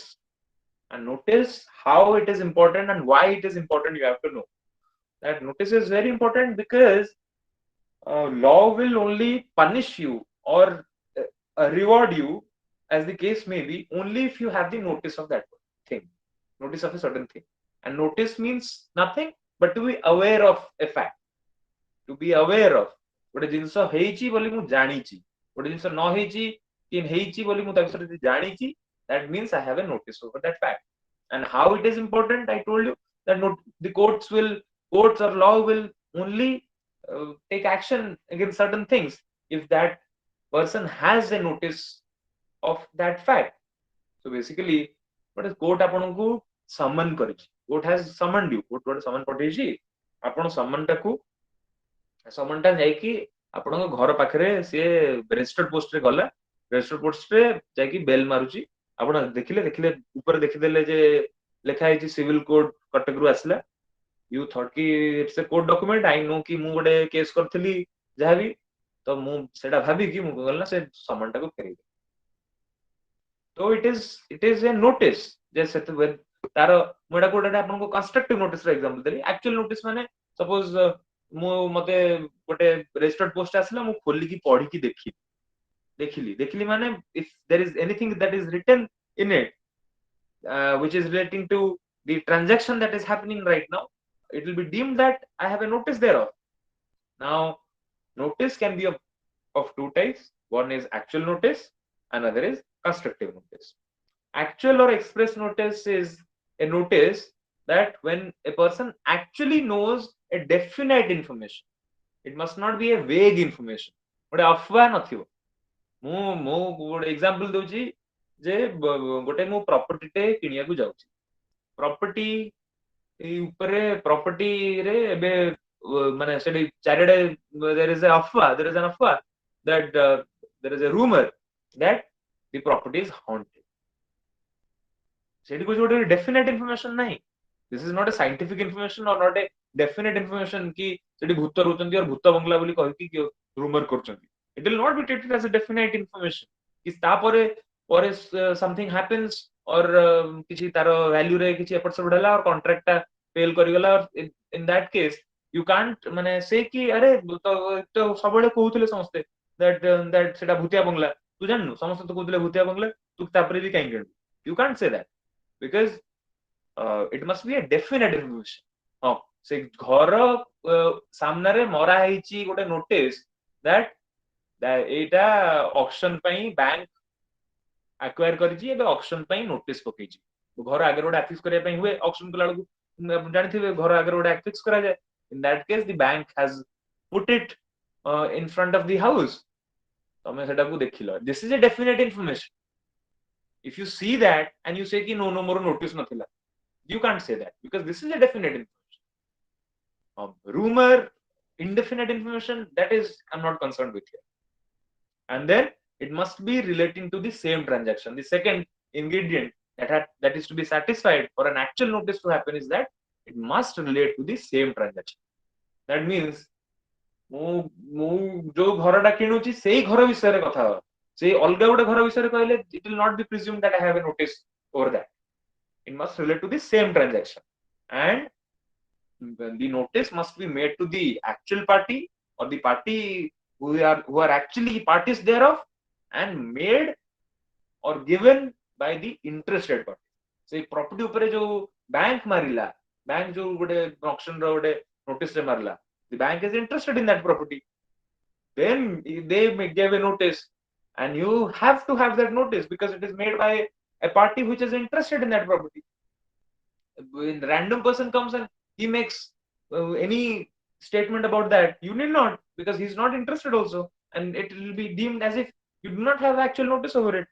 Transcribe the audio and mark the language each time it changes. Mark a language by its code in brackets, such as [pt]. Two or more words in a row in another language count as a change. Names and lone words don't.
[en] And notice how it is important and why it is important, you have to know that notice is very important because law will only punish you or reward you, as the case may be, only if you have the notice of that thing, notice of a certain thing. And notice means nothing but to be aware of [or] a fact, to be aware of ଗୋଟେ ଜିନିଷ ହେଇଛି ବୋଲି ମୁଁ ଜାଣିଛି, ଗୋଟେ ଜିନିଷ ନ ହେଇଛି କି ହେଇଛି ବୋଲି ମୁଁ ତା ବିଷୟରେ ଜାଣିଛି, [en] that means I have a notice over that fact. And how it is important, I told you that the courts or law will only take action against certain things if that person has a notice of that fact. So basically what is court [or] ଆପଣଙ୍କୁ summon କରିଛି, [en] court has summoned you, [or] court ଗୋଟେ summon ପଠେଇଛି, ଆପଣ summon ଟା ଯାଇକି ଆପଣଙ୍କ ଘର ପାଖରେ ସିଏ [en] registered postରେ [or] ଗଲା, [en] registered postରେ [or] ଯାଇକି ବେଲ୍ ମାରୁଛି, ଆପଣ ଦେଖିଲେ ଉପରେ ଦେଖିଦେଲେ ଯେ ଲେଖା ହେଇଛି [en] civil code [or] କଟକରୁ ଆସିଲା, [en] you thought [or] ki [en] it's a court document, I know [or] ki ମୁଁ ଗୋଟେ case କରିଥିଲି ଯାହାବି, ତ ମୁଁ ସେଟା ଭାବିକି ମୁଁ କଣ କଲି ନା ସେ ସମନ ଟାକୁ ଫେରେଇ ଦେଲି। ତ [en] it is a notice [or] ଯେ ସେତେ ତାର ମୁଁ ଏଟା ଗୋଟେ ଆପଣଙ୍କୁ [en] constructive notice [or] ର ଏକ୍ସାମ୍ପଲ ଦେଲି। [en] actual notice [or] ମାନେ ସପୋଜ ମୁଁ ମତେ ଗୋଟେ ରେଜିଷ୍ଟର୍ଡ ପୋଷ୍ଟ ଆସିଲା, ମୁଁ ଖୋଲିକି ପଢିକି ଦେଖିଲି ମାନେ [en] if there is anything that is written in it which is relating to the transaction that is happening right now, it will be deemed that I have a notice thereof. Now notice can be of two types. One is actual notice, another is constructive notice. Actual or express notice is a notice that when a person actually knows a definite information, it must not be a vague information, [or] ଗୋଟେ ଅଫୱାହ ନଥିବ। ମୁଁ ମୁଁ ଗୋଟେ ଏକ୍ସାମ୍ପଲ ଦଉଛି ଯେ ଗୋଟେ ମୁଁ ପ୍ରପର୍ଟି ଟେ କିଣିବାକୁ ଯାଉଛି, ପ୍ରପର୍ଟି ଉପରେ ପ୍ରପର୍ଟିରେ ଏବେ ମାନେ ସେଠି ଚାରିଆଡେ [en] there is an afwa that there is a rumor that the property is haunted. [or] ସେଠି କିଛି ଗୋଟେ [en] definite information [or] ନାହିଁ। [en] this is not a scientific information or not a definite information [or] କି ସେଠି ଭୂତ ରହୁଛନ୍ତି or ଭୂତ ବଙ୍ଗଲା ବୋଲି କହିକି rumor କରୁଛନ୍ତି। [en] it will not be treated as a definite information [or] କି ତାପରେ ପରେ [en] something happens or [or] କିଛି ତାର value ରେ କିଛି ଏପଟ ସେପଟ ହେଲା or contract ଟା fail କରିଗଲା, [en] in that case you can't [or] ମାନେ say କି ଆରେ ତ ସବୁବେଳେ କହୁଥିଲେ ସମସ୍ତେ that ସେଟା ଭୂତିଆ ବଙ୍ଗଲା, ତୁ ଜାଣିନୁ ସମସ୍ତେ ତ କହୁଥିଲେ ଭୂତିଆ ବଙ୍ଗଲା, ତୁ ତାପରେ ବି କାହିଁକି କିଣିଲୁ? [en] you can't say that because it must be a definite information. [or] ହଁ ସେ ଘର ସାମ୍ନାରେ ମରା ହେଇଛି ଗୋଟେ ନୋଟିସ that ଏଇଟା ଅକ୍ସନ ପାଇଁ [en] bank acquire [or] କରିଛି, ଏବେ ଅକ୍ସନ ପାଇଁ ନୋଟିସ ପକେଇଛି। ଘର ଆଗରେ ଗୋଟେ ଆଫିକ୍ସ କରିବା ପାଇଁ ହୁଏ, ଅକ୍ସନ କଲା ବେଳକୁ ଜାଣିଥିବେ ଘର ଆଗରେ ଗୋଟେ ଆଫିକ୍ସ କରାଯାଏ। [en] in that case the bank has put it in front of the house, [or] ତମେ ସେଟାକୁ ଦେଖିଲ, [en] this is a definite information. if you see that and you say ki no [or] ମୋର notice ନଥିଲା, [en] you can't say that because this is a definite information. Rumor, indefinite information, that is I'm not concerned with here. And then it must be relating to the same transaction. The second ingredient that is to be satisfied for an actual notice to happen is that it must relate to the same transaction. That means [or] ମୁଁ ଯୋଉ ଘରଟା କିଣୁଛି ସେଇ ଘର ବିଷୟରେ କଥା ହବା, ସେଇ ଅଲଗା ଗୋଟେ ଘର ବିଷୟରେ କହିଲେ [en] it will not be presumed that I have a notice over that. It must relate to the same transaction and the notice must be made to the actual party or the party who are actually parties thereof and made or given by the interested party. [or] ସେଇ property ଉପରେ ଯୋଉ bank ମାରିଲା, bank ଯୋଉ ଗୋଟେ auction ର ଗୋଟେ notice ରେ ମାରିଲା, [en] the bank is interested in that property, then they gave a notice and you have to have that notice because it is made by a party which is interested in that property. When random person comes and he makes any statement about that, you need not, because he's not interested also, and it will be deemed as if you do not have actual notice over it.